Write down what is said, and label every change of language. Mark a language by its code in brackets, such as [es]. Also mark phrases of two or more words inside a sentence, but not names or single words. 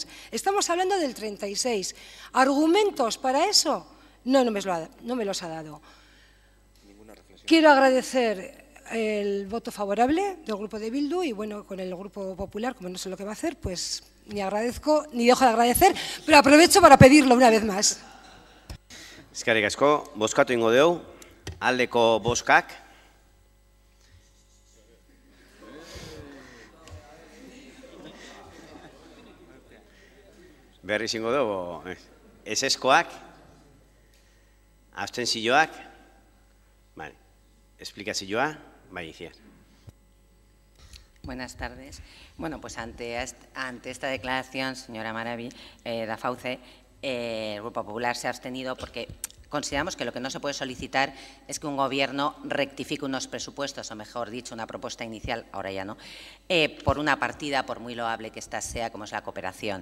[es] Estamos hablando del 36%. ¿Argumentos para eso? No me los ha dado. Quiero agradecer el voto favorable del Grupo de Bildu y, bueno, con el Grupo Popular, como no sé lo que va a hacer, pues ni agradezco ni dejo de agradecer, pero aprovecho para pedirlo una vez más. [eu] Eskerrik asko, bozkatu ingo dugu, aldeko bozkak. Berriz ingo dugu, ezezkoak, abstentzioak, vale, esplikazioa, bai, Iciar. [es] Buenas tardes. Bueno, pues ante esta declaración, señora Maravi, da Fauce, el Grupo Popular se ha abstenido porque consideramos que lo que no se puede solicitar es que un Gobierno rectifique unos presupuestos, o mejor dicho, una propuesta inicial, ahora ya no, por una partida, por muy loable que ésta sea, como es la cooperación.